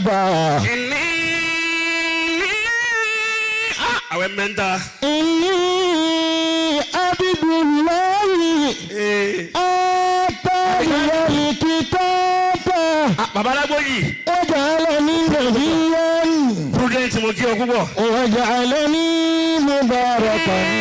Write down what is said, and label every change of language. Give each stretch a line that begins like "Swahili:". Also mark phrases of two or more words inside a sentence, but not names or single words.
Arabic: إني إني عبد الله آتاني الكتاب
Yoruba: bàbá alágbóyè.
Arabic: وجعلني نبيا
Yoruba: prudent mo kí ọ púpọ̀.
Arabic: وجعلني مباركا